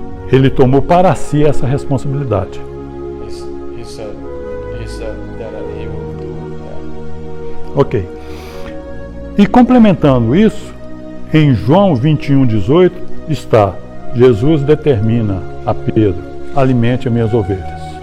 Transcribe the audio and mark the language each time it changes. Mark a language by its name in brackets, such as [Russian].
[Portuguese] Ele tomou para si essa responsabilidade. [English] He said that he will do that. Ok. [Portuguese] E complementando isso, em João 21:18 está: Jesus determina a Pedro: alimente as minhas ovelhas.